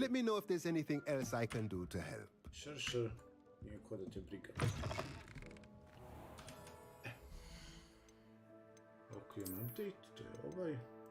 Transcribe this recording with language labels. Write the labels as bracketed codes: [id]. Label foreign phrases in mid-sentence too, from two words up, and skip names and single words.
[en] Let me know if there's anything else I can do to help. Sure. [hr] Nije ko da te briga. Ok, imam update, to je ovaj.